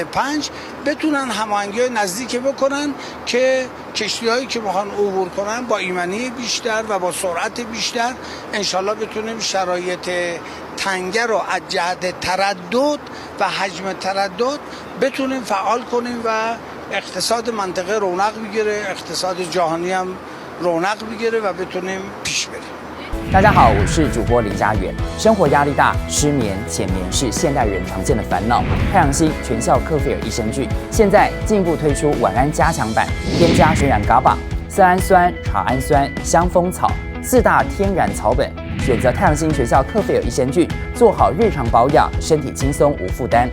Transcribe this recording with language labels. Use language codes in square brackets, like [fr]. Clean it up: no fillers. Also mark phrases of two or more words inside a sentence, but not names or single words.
[fa] 5 بتونن هماهنگی نزدیکی بکنن که کشتی‌هایی که میخوان عبور کنن با ایمنی بیشتر و با سرعت بیشتر انشالله بتونیم شرایط تنگه رو از جهت تردد و حجم تردد بتونیم فعال کنیم و اقتصاد منطقه رونق بگیره، اقتصاد جهانی هم رونق بگیره و بتونیم پیش بریم. [zh] 大家好，我是主播林家远。生活压力大，失眠、浅眠是现代人常见的烦恼。太阳星全效克菲尔益生菌现在进一步推出晚安加强版，添加水染伽马、色氨酸、茶氨酸、香蜂草4大天然草本，选择太阳星全效克菲尔益生菌，做好日常保养，身体轻松无负担。